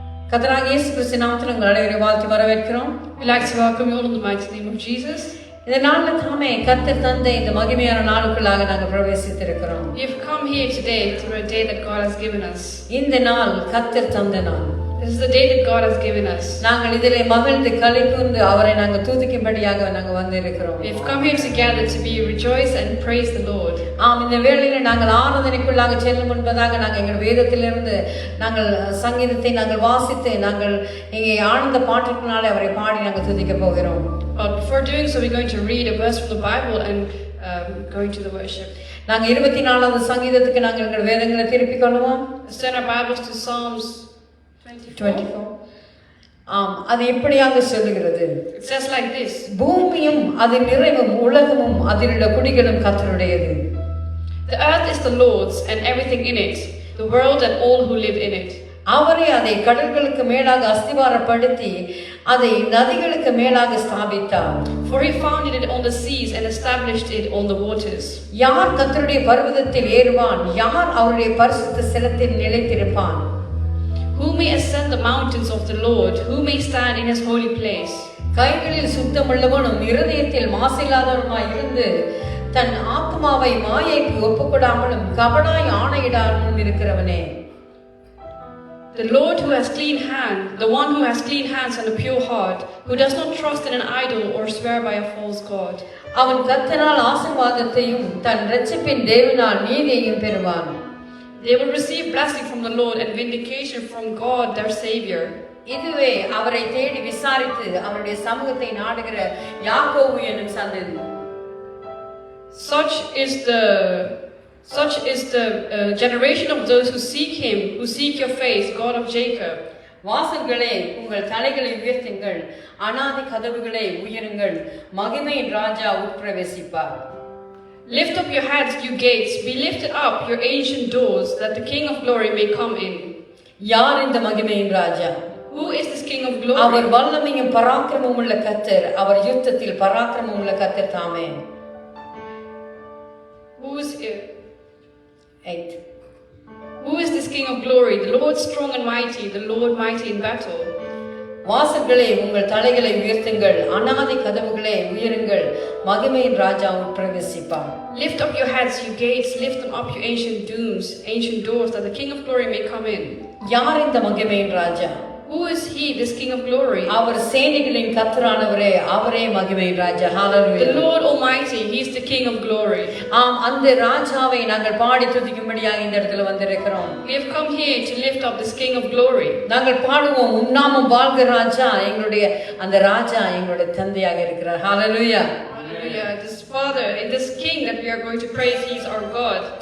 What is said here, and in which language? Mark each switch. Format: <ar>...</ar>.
<ta>கர்த்தராகிய இயேசு கிறிஸ்து நாமத்தில் உங்கள் அனைவரையும் வாழ்த்தி வரவேற்கிறோம்.</ta> <en>We'd like to welcome you all in the mighty name of Jesus.</en> <ta>இந்த நாளில் தாமே கர்த்தர் தந்த இந்த மகிமையான நாளுக்குள்ளாக நாங்கள் பிரவேசித்திருக்கிறோம்.</ta> <en>You've come here today through a day that God has given us.</en> <ta>இந்த நாள் கர்த்தர் தந்த நாள்.</ta> <en>This is the day that God has given us.</en> <ta>நாங்கள் இதிலே மகிழ்ந்து களிகூர்ந்து அவரை நாங்கள் துதிக்கும்படியாக நாங்கள் வந்திருக்கிறோம்.</ta> <en>We've come here together to be rejoice and praise the Lord.</en> <ta>ஆம், இந்த வேளையில நாங்கள் ஆராதனைக்குள்ளாக செல்லும் முன்பதாக நாங்கள் எங்கள் வேதத்திலிருந்து நாங்கள் சங்கீதத்தை நாங்கள் வாசித்து நாங்கள் இங்கே ஆனந்த பாட்டுக்குனாலே அவரை பாடி நாங்கள் துதிக்க போகிறோம்.</ta> <en>But before doing so, we're going to read a verse from the Bible and going to the worship.</en> <ta>நாங்கள் 24வது சங்கீதத்துக்கு நாங்கள் எங்கள் வேதங்களை திருப்பிக் கொள்வோம்.</ta> <en>Let's turn our Bibles to Psalms 24.</en> <ta>ஆம், அது எப்படியாக சொல்லுகிறது?</ta> <en>It says like this.</en> <ta>பூமியும் அதன் நிறைவும் உலகமும் அதிலுள்ள குடிகளும் கர்த்தருடையது.</ta> <en>The earth is the Lord's and everything in it, the world and all who live in it.</en> <ta>அவரே அதை கடல்களுக்கு மேலாக அஸ்திவாரப்படுத்தி அதை நதிகளுக்கு மேலாக ஸ்தாபித்தார்.</ta> <en>For he founded it on the seas and established it on the waters.</en> <ta>யார் கர்த்தருடைய பர்வதத்தில் ஏறுவான்? யார் அவருடைய பரிசுத்த ஸ்தலத்தில் நிலைத்திருப்பான்?</ta> <en>Who may ascend the mountains of the Lord? Who may stand in his holy place?</en> <ta>கைகளில் சுத்தமுள்ளவனும் இருதயத்தில் மாசில்லாதவனுமாய் இருந்து தன் ஆத்மாவை மாயைக்கு ஒப்புக்கொடாமலும் கபடாய் ஆணையிடாமலும் இருக்கிறவனே.</ta> <en>The Lord who has clean hand, the one who has clean hands and a pure heart, who does not trust in an idol or swear by a false god.</en> <ta>அவன் கர்த்தரால் ஆசீர்வாதத்தையும் தன் இரட்சிப்பின் தேவனால் நீதியையும் பெறுவான்.</ta> <en>They will receive blessing from the Lord and vindication from God their Savior.</en> <ta>இதுவே அவரை தேடி விசாரித்து அவருடைய சமூகத்தை நாடுகிற யாக்கோபு என்னும் சந்ததி.</ta> <en>Such is the generation of those who seek him, who seek your face, God of Jacob.</en> <ta>வாசல்களே உங்கள் தலைகளை உயர்த்துங்கள், அநாதி கதவுகளே உயருங்கள், மகிமையின் ராஜா உட்பிரவேசிப்பார்.</ta> <en>Lift up your heads, you gates, be lifted up, your ancient doors, that the King of glory may come in.</en> <ta>யார் இந்த மகிமையின் ராஜா?</ta> <en>Who is this King of glory?</en> <ta>அவர் வல்லமையும் பராக்கிரமும் உள்ள கர்த்தர், அவர் யுத்தத்தில் பராக்கிரமும் உள்ள கர்த்தர் தாமே.</ta> <en>Who is it? 8. Who is this King of glory? The Lord strong and mighty, the Lord mighty in battle.</en> <ta>வாசல்களே உங்கள் தலைகளை உயர்த்துங்கள், அநாதி கதவுகளே உயருங்கள், மகிமையின் ராஜா உட்பிரவேசிப்பார்.</ta> <en>Lift up your heads, you gates, lift them up, you ancient doors, that the King of glory may come in.</en> <ta>யார் இந்த மகிமையின் ராஜா?</ta> <en>Who is he, this King of glory?</en> <ta>அவர் சேனைகளின் கர்த்தரானவரே, அவரே மகிமையின் ராஜா. ஹalleluya.</ta> <en>The Lord Almighty, he is the King of glory.</en> <ta>ஆம், அந்த ராஜாவை நாங்கள் பாடி துதிக்கும்படியாக இந்த இடத்துல வந்திருக்கிறோம்.</ta> <en>We have come here to lift up this King of glory.</en> <ta>நாங்கள் பாடுவோம், உன்னாமம் வாழ்க ராஜா, எங்களுடைய அந்த ராஜா எங்களுடைய தந்தையாக இருக்கிறார். ஹalleluya. Hallelujah.</ta> <en>This Father, this King that we are going to praise, he is our God.</en>